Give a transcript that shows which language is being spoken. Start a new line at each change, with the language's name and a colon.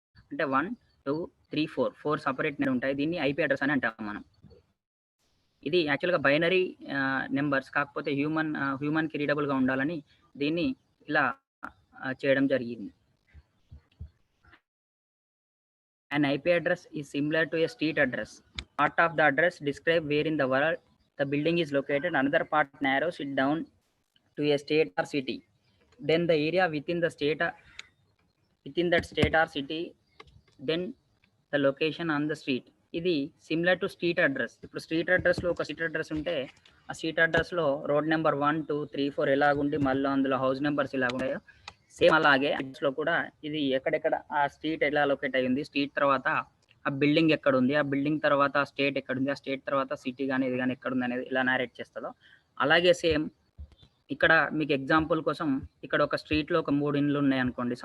Telugu: అంటే 1 2 3 4 సపరేట్ ఉంటాయి. దీన్ని ఐపీ అడ్రస్ అని అంటాం మనం. ఇది యాక్చువల్గా బైనరీ నెంబర్స్, కాకపోతే హ్యూమన్కి రీడబుల్గా ఉండాలని దీన్ని ఇలా చేయడం జరిగింది.
English: An IP address is similar to a street address. Part of the address describes where in the world the building is located. Another part narrows it down to a state or city. Then the area within that state or city, then the location on the street.
Telugu: ఇది
English: Similar to street address.
Telugu: ఇప్పుడు street అడ్రస్లో ఒక street address ఉంటే ఆ street అడ్రస్లో road number 1 2 3 4 ఎలాగుండి మళ్ళీ అందులో house numbers ఇలాగుంటాయో same అలాగే అడ్రస్లో కూడా ఇది ఎక్కడెక్కడ ఆ స్ట్రీట్ ఎలా లొకేట్ అయ్యింది, స్ట్రీట్ తర్వాత ఆ బిల్డింగ్ ఎక్కడ ఉంది, ఆ బిల్డింగ్ తర్వాత ఆ స్టేట్ ఎక్కడ ఉంది, ఆ స్టేట్ తర్వాత సిటీ కానీ ఇది కానీ ఎక్కడ ఉంది అనేది ఇలా నారేట్ చేస్తుందో అలాగే సేమ్ ఇక్కడ మీకు ఎగ్జాంపుల్ కోసం ఇక్కడ ఒక స్ట్రీట్లో ఒక 3 ఇండ్లు ఉన్నాయి అనుకోండి.